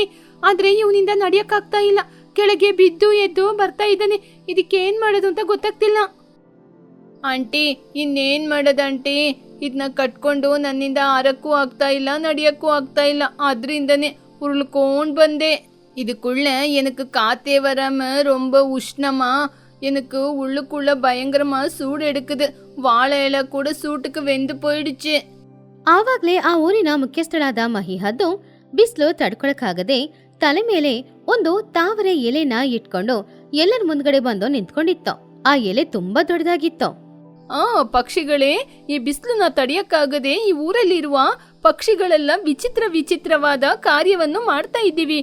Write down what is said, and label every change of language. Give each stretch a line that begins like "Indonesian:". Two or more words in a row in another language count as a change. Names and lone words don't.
Kannada: ಆದ್ರೆ ಇವನಿಂದ ನಡಿಯಕ್ಕಾಗ್ತಾ ಇಲ್ಲ. ಕೆಳಗೆ ಬಿದ್ದು ಎದ್ದು ಬರ್ತಾ ಇದ್ದಾನೆ. ಇದಕ್ಕೆ ಏನ್ ಮಾಡೋದು ಅಂತ ಗೊತ್ತಾಗ್ತಿಲ್ಲ. ಆಂಟಿ, ಇನ್ನೇನ್ ಮಾಡೋದು ಆಂಟಿ? ಇದನ್ನ ಕಟ್ಕೊಂಡು ನನ್ನಿಂದ ಆರಕ್ಕೂ ಆಗ್ತಾ ಇಲ್ಲ, ನಡಿಯಕ್ಕೂ ಆಗ್ತಾ ಇಲ್ಲ. ಆದ್ರಿಂದನೇ ಉರುಳ್ಕೊಂಡ್ ಬಂದೆ.
Tamil: இதுக்குள்ள எனக்கு காத்தே வராம ரொம்ப உஷ்ணமா, எனக்கு உள்ளுக்குள்ள பயங்கரமா சூடு எடுக்குது. வாழை இலை கூட சூட்டுக்கு வெந்து போயிடுச்சு.
Kannada: ಆವಾಗ್ಲೇ ಆ ಊರಿನ ಮುಖ್ಯಸ್ಥಳಾದ ಮಹಿಹದ್ದು ಬಿಸಿಲು ತಡ್ಕೊಳಕ್ಕಾಗದೆ ತಲೆ ಮೇಲೆ ಒಂದು ತಾವರೆ ಎಲೆನ ಇಟ್ಕೊಂಡು ಎಲ್ಲರ ಮುಂದ್ಗಡೆ ಬಂದು ನಿಂತ್ಕೊಂಡಿತ್ತು. ಆ ಎಲೆ ತುಂಬಾ ದೊಡ್ಡದಾಗಿತ್ತು. ಪಕ್ಷಿಗಳೇ, ಈ ಬಿಸಿಲನ್ನ ತಡೆಯಕ್ಕಾಗದೆ ಈ ಊರಲ್ಲಿರುವ ಪಕ್ಷಿಗಳೆಲ್ಲ ವಿಚಿತ್ರವಾದ ಕಾರ್ಯವನ್ನು ಮಾಡ್ತಾ ಇದ್ದೀವಿ.